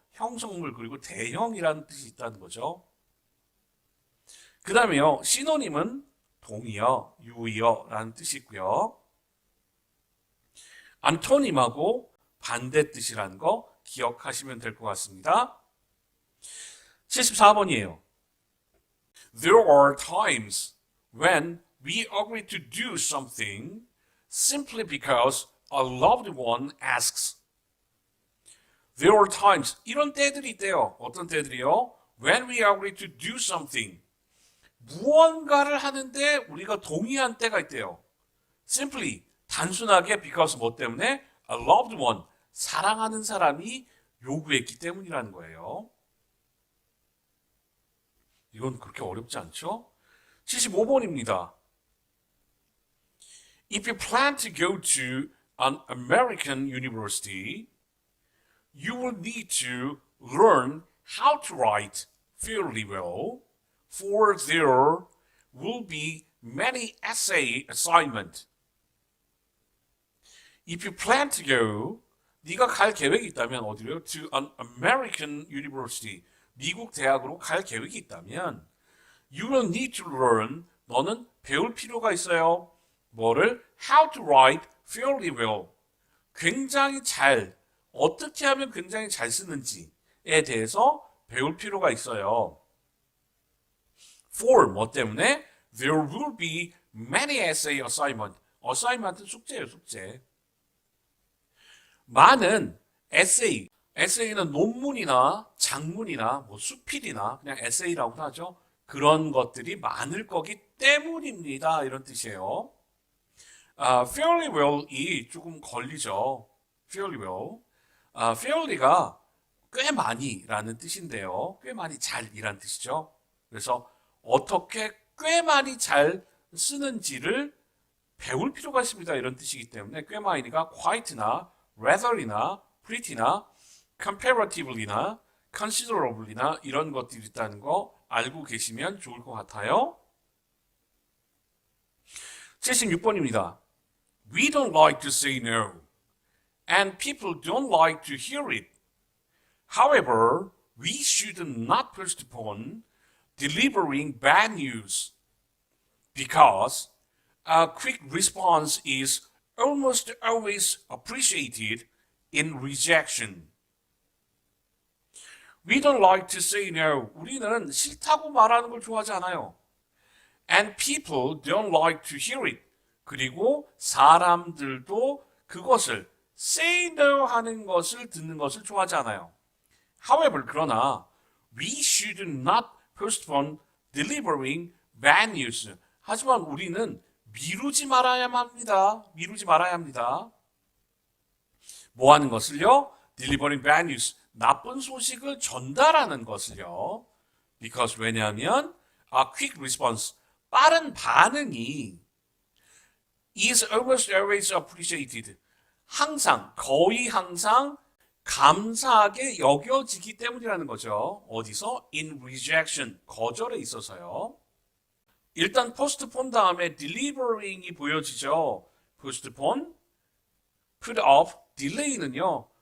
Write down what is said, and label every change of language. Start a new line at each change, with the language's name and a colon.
Korean: 형성물 그리고 대형이라는 뜻이 있다는 거죠. 그 다음에요. 시노님은 동의어, 유의어라는 뜻이 있고요. 안토님하고 반대 뜻이라는 거 기억하시면 될 것 같습니다. 74번이에요.
English: There are times when we agree to do something simply because a loved one asks. There are times,
Korean: 이런 때들이 있대요. 어떤 때들이요?
English: When we agree to do something.
Korean: 무언가를 하는데 우리가 동의한 때가 있대요. Simply, 단순하게 because 뭐 때문에?
English: A loved one,
Korean: 사랑하는 사람이 요구했기 때문이라는 거예요. 이건 그렇게 어렵지 않죠? 75번입니다.
English: If you plan to go to an American university, you will need to learn how to write fairly well, for there will be many essay assignments. If you plan to go,
Korean: 네가 갈 계획이 있다면 어디로요?
English: To an American university,
Korean: 미국 대학으로 갈 계획이 있다면
English: you will need to learn,
Korean: 너는 배울 필요가 있어요. 뭐를?
English: How to write fairly well.
Korean: 굉장히 잘, 어떻게 하면 굉장히 잘 쓰는지에 대해서 배울 필요가 있어요. For 뭐 때문에?
English: There will be many essay assignment.
Korean: assignment은 숙제예요, 숙제. 많은 에세이, 에세이는 논문이나 장문이나 뭐 수필이나 그냥 에세이라고 하죠. 그런 것들이 많을 거기 때문입니다. 이런 뜻이에요.
English: fairly well
Korean: 이 조금 걸리죠.
English: fairly well.
Korean: fairly가 꽤 많이라는 뜻인데요. 꽤 많이 잘이라는 뜻이죠. 그래서 어떻게 꽤 많이 잘 쓰는지를 배울 필요가 있습니다. 이런 뜻이기 때문에 꽤 많이가 quite나 rather이나 pretty나 comparatively나 considerably나 이런 것들이 있다는 거 알고 계시면 좋을 것 같아요. 76번입니다.
English: We don't like to say no, and people don't like to hear it. However, we should not postpone delivering bad news because a quick response is almost always appreciated in rejection. We don't like to say no.
Korean: 우리는 싫다고 말하는 걸 좋아하지 않아요.
English: And people don't like to hear it.
Korean: 그리고 사람들도 그것을
English: say no
Korean: 하는 것을 듣는 것을 좋아하지 않아요.
English: However,
Korean: 그러나
English: we should not postpone delivering bad news.
Korean: 하지만 우리는 미루지 말아야 합니다. 미루지 말아야 합니다. 뭐 하는 것을요?
English: delivering bad news.
Korean: 나쁜 소식을 전달하는 것을요.
English: Because
Korean: 왜냐하면
English: a quick response.
Korean: 빠른 반응이
English: is almost always appreciated.
Korean: 항상, 거의 항상 감사하게 여겨지기 때문이라는 거죠. 어디서?
English: In rejection.
Korean: 거절에 있어서요. 일단 postpone 다음에 delivering이 보여지죠.
English: postpone, put off, delay는요.